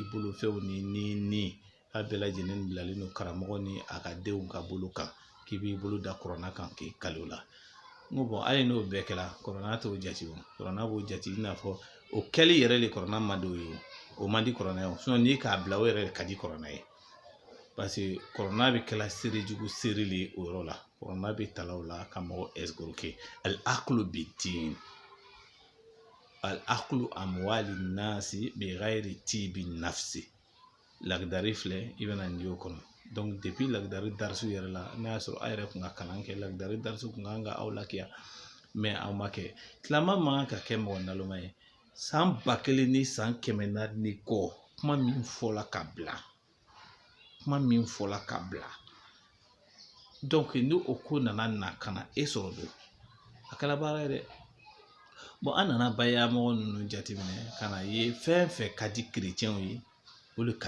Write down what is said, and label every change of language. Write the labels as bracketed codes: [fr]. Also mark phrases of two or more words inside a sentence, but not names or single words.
[bm] bolofɛnw ni a bɛɛ lajɛlen bilalen don karamɔgɔ ni a ka denw ka bolo kan k'i b'i bolo da kuranna kan k'i kali o la n ko bɔn hali n'o bɛɛ kɛra kuranna t'o jate o kuranna b'o jate i n'a fɔ o kɛli yɛrɛ de kuranna man d'o ye o man di kuranna ye o sinon n'i k'a bila o yɛrɛ de ka di kuranna ye [fr] parce que [bm] kuranna bɛ kɛla seerejugu seere de ye o yɔrɔ la kuranna bɛ tala o la ka mɔgɔ escroquer [ar] الأكل بدين الأكل أموال الناس بغير طيب نفس [bm] lagdari filɛ i bɛna nin y'o kɔnɔ [fr] donc depuis [bm] lagdari darisu yɛrɛ la n'a y'a sɔrɔ a yɛrɛ kun ka kalan kɛ lagdari darisu kun kan ka aw lakiya mais aw ma kɛ tilama man ka kɛ mɔgɔ naloma ye san 1000 ni san 400 ni kɔ kuma min fɔla ka bila donc ni o ko nana na ka na e sɔrɔ don a kɛla baara ye dɛ bon an nana baya mɔgɔ ninnu jateminɛ ka na ye fɛn fɛn ka di chrétienw ye o de ka